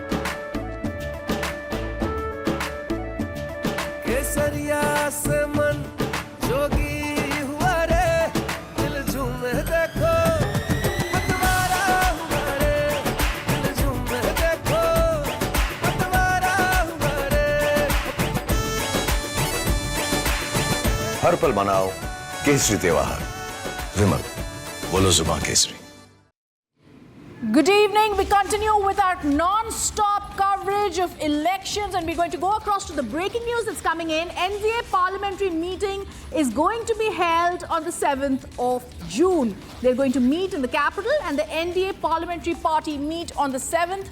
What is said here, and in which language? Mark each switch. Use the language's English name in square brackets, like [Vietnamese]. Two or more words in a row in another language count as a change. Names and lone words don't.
[Hindi] केसरिया से मन जोगी हुआ रे, दिल झूमे देखो पतवारा हुआ रे, दिल झूमे देखो पतवारा हुआ रे। हर पल मनाओ केसरी त्योहार। विमल, बोलो जुबान केसरी। [English] Good evening. We continue with our non-stop coverage of elections, and we're going to go across to the breaking news that's coming in. NDA parliamentary meeting is going to be held on the 7th of June. They're going to meet in the capital, and the NDA parliamentary party meet on the 7th.